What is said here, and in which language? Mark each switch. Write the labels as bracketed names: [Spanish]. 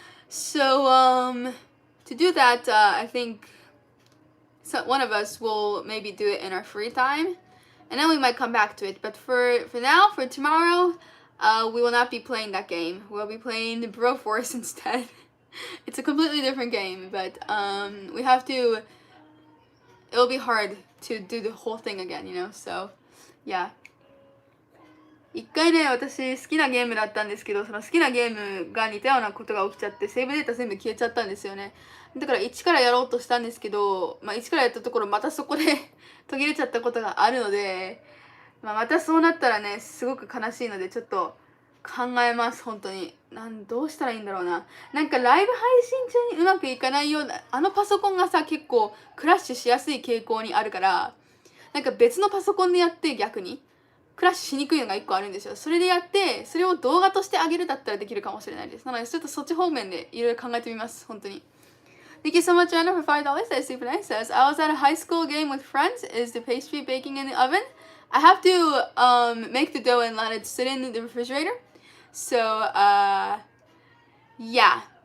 [English] So to do that, I think one of us will maybe do it in our free time, and then we might come back to it. But for now, for tomorrow, we will not be playing that game. We'll be playing the Broforce instead. It's a completely different game, but we have to. It'll be hard to do the whole thing again, you know. So, yeah. [Japanese] 一回ね、私好きなゲームだったんですけど、その好きなゲームが似たようなことが起きちゃって、セーブデータ全部消えちゃったんですよね。だから一からやろうとしたんですけど、一からやったところまたそこで途切れちゃったことがあるので、またそうなったらね、すごく悲しいので、ちょっと考えます、本当に。どうしたらいいんだろうな。なんかライブ配信中にうまくいかないような、あのパソコンがさ、結構クラッシュしやすい傾向にあるから、なんか別のパソコンでやって逆にクラッシュしにくいのが1個あるんですよ。それでやって、それを動画としてあげるだったらできるかもしれないです。なのでちょっとそっち方面でいろいろ考えてみます、本当に。 [English] Thank you so much, Anna, for $5. That's super nice. Says, I was at a high school game with friends. Is the pastry baking in the oven? I have to make the dough and let it sit in the refrigerator. So, yeah.